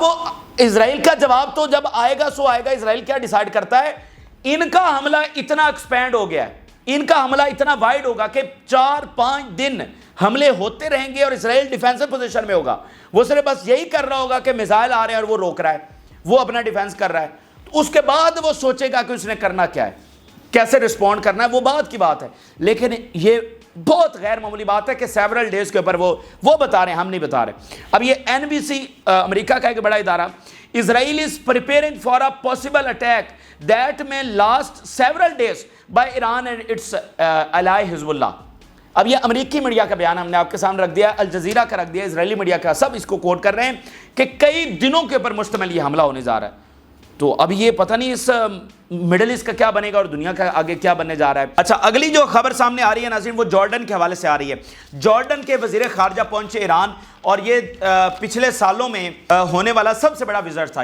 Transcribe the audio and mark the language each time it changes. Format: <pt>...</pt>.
<ur>اب وہ اسرائیل کا جواب تو جب آئے گا سو آئے گا. اسرائیل کیا ڈیسائیڈ کرتا ہے, ان کا حملہ اتنا ایکسپینڈ ہو گیا ہے, ان کا حملہ اتنا وائڈ ہوگا کہ 4-5 دن حملے ہوتے رہیں گے اور اسرائیل ڈیفینسو پوزیشن میں ہوگا. وہ صرف بس یہی کر رہا ہوگا کہ میزائل آ رہے ہیں اور وہ روک رہا ہے, وہ اپنا ڈیفینس کر رہا ہے. اس کے بعد وہ سوچے گا کہ اس نے کرنا کیا ہے, کیسے رسپونڈ کرنا ہے, وہ بات کی بات ہے. لیکن یہ بہت غیر معمولی بات ہے کہ سیورل ڈیز کے اوپر وہ بتا رہے ہیں, ہم نہیں بتا رہے. اب یہ NBC امریکہ کا ایک بڑا ادارہ,</ur> <en>Israel is preparing for a possible attack that may last several days by Iran and its ally Hezbollah.</en> <ur>اب یہ امریکی میڈیا کا بیان ہم نے آپ کے سامنے رکھ دیا, الجزیرہ کا رکھ دیا, اسرائیلی میڈیا کا, سب اس کو کوٹ کر رہے ہیں کہ کئی دنوں کے اوپر مشتمل یہ حملہ ہونے جا رہا ہے. تو اب یہ پتہ نہیں اس مڈل ایسٹ کا کیا بنے گا اور دنیا کا آگے کیا بننے جا رہا ہے. اچھا, اگلی جو خبر سامنے آ رہی ہے ناظرین وہ جارڈن کے حوالے سے آ رہی ہے. جارڈن کے وزیر خارجہ پہنچے ایران, اور یہ پچھلے سالوں میں ہونے والا سب سے بڑا وزٹ تھا.</ur>